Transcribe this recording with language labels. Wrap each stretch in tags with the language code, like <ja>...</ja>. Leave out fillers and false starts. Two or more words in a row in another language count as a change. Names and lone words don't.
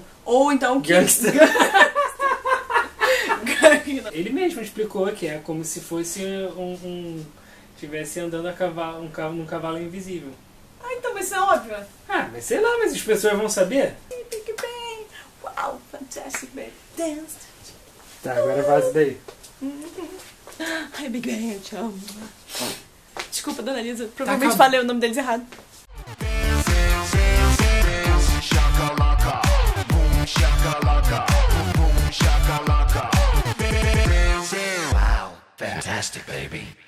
<pt>Ou então que... Gangsta. Gangsta. Ele mesmo explicou que é como se fosse estivesse andando num cavalo invisível. Ah, então vai ser óbvio. Ah, mas sei lá, mas as pessoas vão saber. Big Bang. Uau,</pt> <en>fantastic baby. Dance.</en> <pt>Tá, agora vaza daí. Ai, Big Bang, eu te amo. Desculpa, dona Lisa. Provavelmente acabando. falei o nome deles errado.</pt> <en>shakalaka, boom shakalaka, boom shakalaka. Wow, fantastic, baby.</en>